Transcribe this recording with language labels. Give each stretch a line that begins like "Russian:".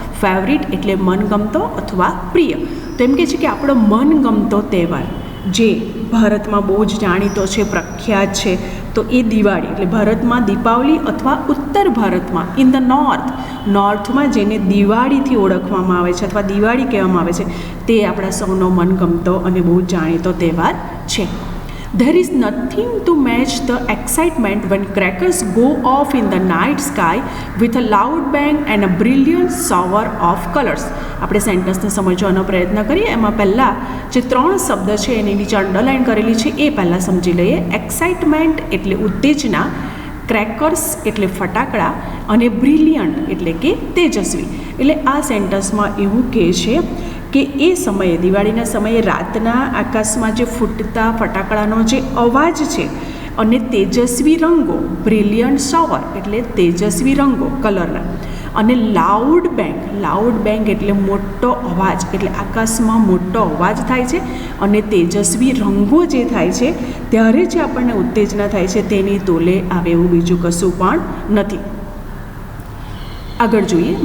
Gujarati: Favourite એટલે મનગમતો અથવા પ્રિય. તો એમ કહે છે કે આપણો મનગમતો તહેવાર જે ભારતમાં બહુ જ જાણીતો છે, પ્રખ્યાત છે, તો એ દિવાળી એટલે ભારતમાં દીપાવલી, અથવા ઉત્તર ભારતમાં ઇન ધ નોર્થમાં જેને દિવાળીથી ઓળખવામાં આવે છે અથવા દિવાળી કહેવામાં આવે છે, તે આપણા સૌનો મનગમતો અને બહુ જ જાણીતો તહેવાર છે.
English: There is nothing to match the excitement when crackers go off in the night sky with a loud bang and a brilliant shower of colors.
Gujarati: આપણે સેન્ટેન્સને સમજવાનો પ્રયત્ન કરીએ. એમાં પહેલાં જે 3 શબ્દ છે એની નીચે અંડરલાઇન કરેલી છે એ પહેલાં સમજી લઈએ. એક્સાઇટમેન્ટ એટલે ઉત્તેજના, ક્રેકર્સ એટલે ફટાકડા, અને બ્રિલિયન્ટ એટલે કે તેજસ્વી. એટલે આ સેન્ટેન્સમાં એવું કહે છે કે એ સમયે, દિવાળીના સમયે રાતના આકાશમાં જે ફૂટતા ફટાકડાનો જે અવાજ છે અને તેજસ્વી રંગો, બ્રિલિયન્ટ શોવર એટલે તેજસ્વી રંગો કલરના, અને લાઉડ બેંગ એટલે મોટો અવાજ એટલે આકાશમાં મોટો અવાજ થાય છે, અને તેજસ્વી રંગો જે થાય છે ત્યારે જે આપણને ઉત્તેજના થાય છે તેની તોલે આવે એવું બીજું કશું પણ નથી. આગળ જોઈએ.